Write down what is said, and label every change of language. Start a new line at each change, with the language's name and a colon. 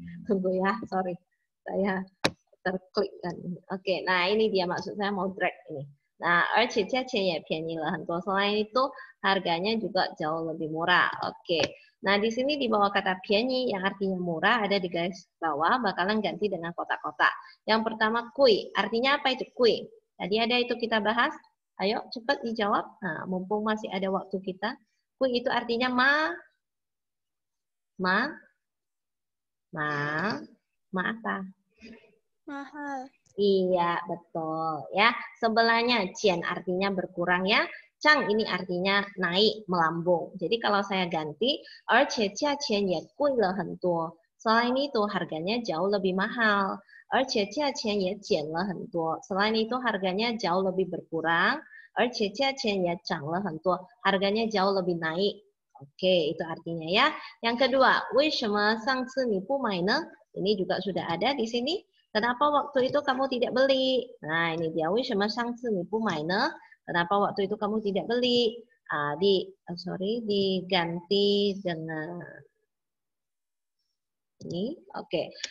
Indonesian: Tunggu ya, sorry. Saya terklik kan. Oke, nah ini dia maksud saya mau drag ini.
Chinese: Nah, 而且价钱也便宜了很多.
Indonesian: Selain itu harganya juga jauh lebih murah. Oke. Nah, di sini di bawah kata pianyi yang artinya murah ada di garis bawah bakalan ganti dengan kotak-kotak. Yang pertama kui. Artinya apa itu kui? Tadi ada itu kita bahas. Ayo cepat dijawab. Nah, mumpung masih ada waktu kita. Kui itu artinya apa? Mahal. Iya, betul ya. Sebelahnya jian artinya berkurang ya. Chang ini artinya naik, melambung. Jadi kalau saya ganti,
Chinese: 而且价钱也贵了很多.
Indonesian: Selain itu harganya jauh lebih mahal.
Chinese: 而且价钱也减了很多.
Indonesian: Selain itu harganya jauh lebih berkurang.
Chinese: 而且价钱也涨了很多.
Indonesian: Harganya jauh lebih naik. Oke, itu artinya ya. Yang kedua,
Chinese: 为什么上次你不买呢?
Indonesian: Ini juga sudah ada di sini. Kenapa waktu itu kamu tidak beli? Nah, ini dia.
Chinese: 为什么上次你不买呢?
Indonesian: Kenapa waktu itu kamu tidak beli? Diganti dengan ini. Oke.